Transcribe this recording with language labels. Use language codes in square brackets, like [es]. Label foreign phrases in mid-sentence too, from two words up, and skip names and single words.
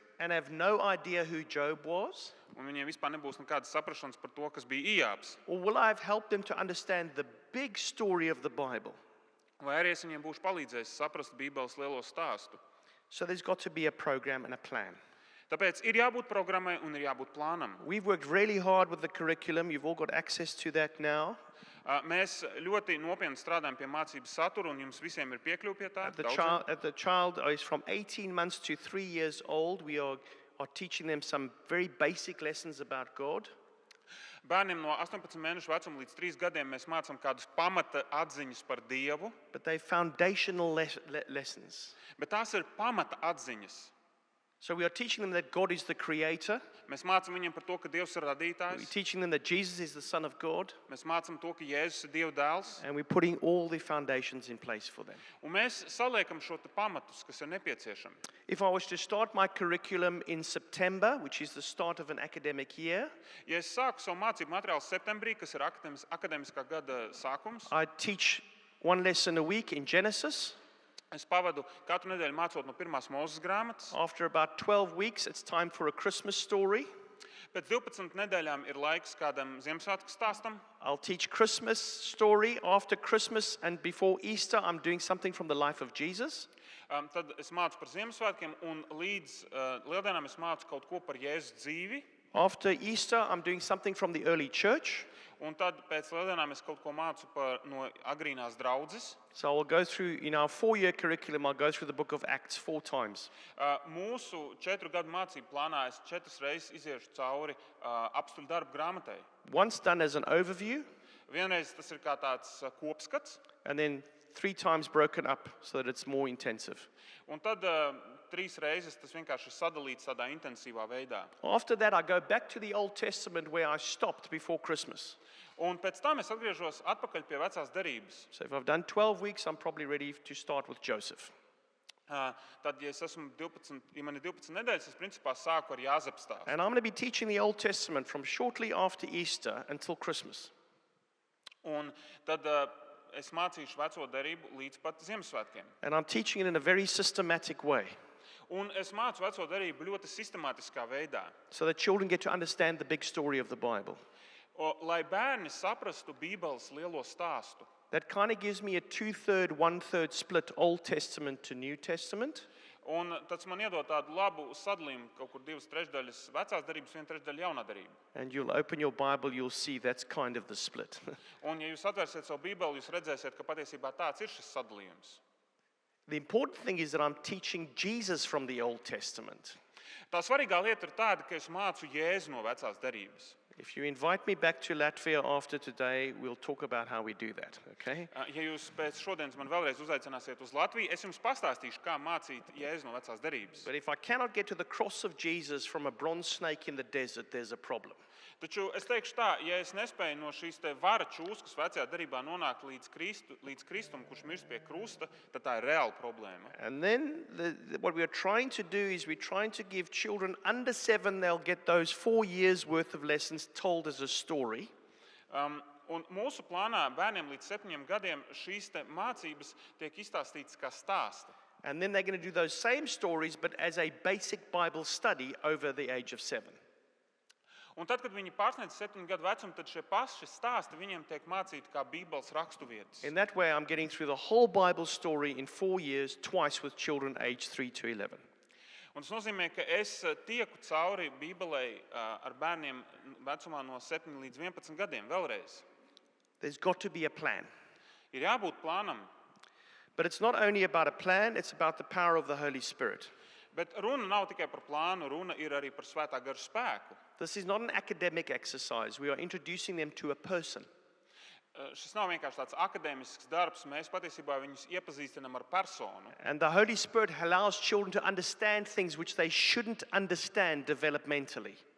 [en] and have no idea who Job was? [lv] un viņiem vispār nebūs nekādas saprašanas par to, kas bija Ijābs? [en] Or will I have helped them to understand the big story of the Bible? [lv] Vai arī es viņiem būšu palīdzējis saprast Bībeles lielo stāstu? [en] So there's got to be a program and a plan. [lv] Tāpēc ir jābūt programmai un ir jābūt plānam. [en] We've worked really hard with the curriculum. You've all got access to that now. [lv] Mēs ļoti nopietni strādājam pie mācības satura, un jums visiem ir piekļuve pie tā. [en] The child is from 18 months to 3 years old. We are teaching them some very basic lessons about God. [lv] Bērniem no 18 mēnešu vecuma līdz 3 gadiem mēs mācām kādus pamata atziņas par Dievu, [en] But they're foundational lessons. [lv] bet tās ir pamata atziņas. [en] So we are teaching them that God is the creator. [lv] Mēs mācām viņiem par to, ka Dievs ir [en] We're [lv] radītājs. [en] teaching them that Jesus is the Son of God. [lv] Mēs mācām to, ka Jēzus ir Dieva dēls. [en] And we're putting all the foundations in place for them. [lv] Un mēs saliekam šo te pamatus, kas ir nepieciešami. [en] If I was to start my curriculum in September, which is the start of an academic year, [lv] Ja es sāku savu mācību materiālu septembrī, kas ir akadēmiskā gada sākums, [en] I'd teach one lesson a week in Genesis. [lv] es pavadu katru nedēļu mācot no pirmās Mūzes grāmatas. [en] After about 12 weeks, it's time for a Christmas story. [lv] Pēc 12 nedēļām ir laiks kādam Ziemassvētku stāstam. [en] I'll teach Christmas story. After Christmas and before Easter, I'm doing something from the life of Jesus. [lv] Tad es mācu par Ziemassvētkiem, un līdz Lieldienām es mācu kaut ko par Jēzus dzīvi. [en] After Easter, I'm doing something from the early church. [lv] Un tad pēc Lieldienām es kaut ko mācu no agrīnās draudzes. [en] So I will go through, in our 4-year curriculum, I'll go through the book of Acts 4 times. [lv] Mūsu 4 gadu mācību plānā es 4 reizes iziešu cauri apstuļu darbu grāmatai. [en] Once done as an overview, [lv] Vienreiz tas ir kā tāds kopskats, [en] and then 3 times broken up so that it's more intensive. [lv] un tad 3 reizes tas vienkārši ir sadalīts tādā intensīvā veidā. [en] After that, I go back to the Old Testament where I stopped before Christmas. [lv] Un pēc tam es atgriežos atpakaļ pie vecās derības. [en] So if I've done 12 weeks, I'm probably ready to start with Joseph. [lv] Tad, ja man ir 12 nedēļas, es principā sāku ar Jāzepa stāstu. [en] And I'm going to be teaching the Old Testament from shortly after Easter until Christmas. [lv] Un tad es mācīšu veco derību līdz pat Ziemassvētkiem. [en] And I'm teaching it in a very systematic way [lv] Un es mācu veco derību ļoti sistemātiskā veidā, [en] so that children get to understand the big story of the Bible. [lv] Lai bērni saprastu Bībeles lielo stāstu. [en] That kind of gives me a 2/3, 1/3 split Old Testament to New Testament. [lv] Un tas man iedod tādu labu sadalījumu, kaut kur 2/3 vecās derības, 1/3 jaunā derība. [en] And you'll open your Bible, you'll see that's kind of the split. [lv] Un ja jūs atvērsiet savu Bībeli, jūs redzēsiet, ka patiesībā tāds ir šis sadalījums. [en] The important thing is that I'm teaching Jesus from the Old Testament. [lv] Tā svarīgā lieta ir tāda, ka es mācu Jēzu no vecās derības. [en] If you invite me back to Latvia after today, we'll talk about how we do that, okay? [lv] Ja jūs pēc šodienas man vēlreiz uzaicināsiet uz Latviju, es jums pastāstīšu, kā mācīt Jēzu no vecās derības. [en] But if I cannot get to the cross of Jesus from a bronze snake in the desert, there's a problem. [lv] Taču es teikšu tā, ja es nespēju no šīs te vara čūskas vecajā derībā nonākt līdz Kristum, kurš mirst pie krusta, tad tā ir reāla problēma. [en] And then what we're trying to do is we're trying to give children under 7, they'll get those 4 years worth of lessons told as a story. [lv] Un mūsu plānā bērniem līdz 7 gadiem šīs te mācības tiek izstāstītas kā stāsti. [en] And then they're going to do those same stories, but as a basic Bible study over the age of 7. [lv] Un tad, kad viņi pārsniedz 7 gadu vecumu, tad šie paši stāsti viņiem tiek mācīti kā Bībeles raksturvietas. [en] In that way, I'm getting through the whole Bible story in 4 years, twice with children aged 3 to 11. [lv] Un tas nozīmē, ka es tieku cauri Bībelei ar bērniem vecumā no 7 līdz 11 gadiem vēlreiz. [en] There's got to be a plan. [lv] Ir jābūt plānam, [en] But it's not only about a plan, it's about the power of the Holy Spirit. [lv] bet runa nav tikai par plānu, runa ir arī par svētā gara spēku. [en] This is not an academic exercise. We are introducing them to a person. [lv] Šis nav vienkārši tāds akadēmisks darbs, mēs patiesībā viņus iepazīstinām ar personu. [en] And the Holy Spirit allows children to understand things which they shouldn't understand developmentally.